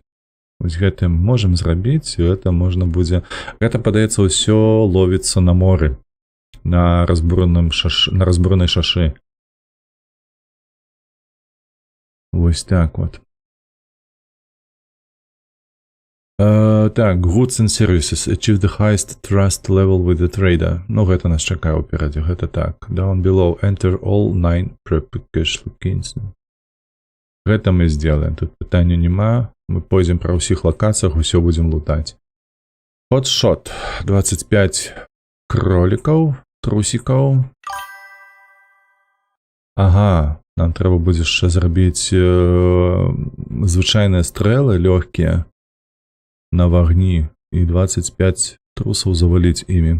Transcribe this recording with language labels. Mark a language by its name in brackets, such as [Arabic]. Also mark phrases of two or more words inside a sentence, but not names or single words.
[Belarusian] Гэта можна будзе... Гэта, падаецца, ўсё ловіцца на моры. На разбуранай шашы. Вось так вот. Так, [English] goods and services. Achieve the highest trust level with the trader. [Belarusian] Ну, гэта нас чакае ўперадзе, гэта так. [English] Down below, enter all 9 prepackaged locations. [Belarusian] Гэта мы сделаем. Тут пытання няма. Мы пойдзем па ўсіх лакацыях, усё будзем лутаць. Hotshot. 25 кролікаў, трусікаў. Ага, нам трэба будзе яшчэ зрабіць звычайныя стрэлы лёгкія на вагні і 25 трусаў заваліць імі.